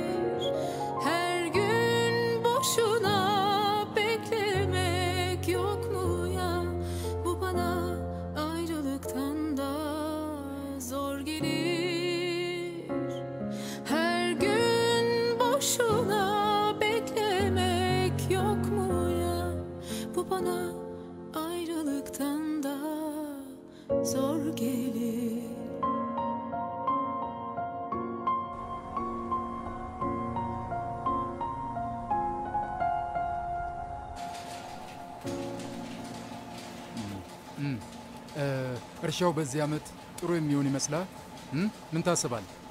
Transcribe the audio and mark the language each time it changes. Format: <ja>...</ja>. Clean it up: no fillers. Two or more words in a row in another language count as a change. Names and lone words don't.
<tr>Her gün boşuna beklemek yok mu ya, bu bana ayrılıktan da zor gelir. Her gün boşuna beklemek yok mu ya, bu bana ayrılıktan da zor gelir.</tr> <am>እርሻው በዚህ ዓመት ጥሩ የሚሆን ይመስላል። ምን ታስባል?</am>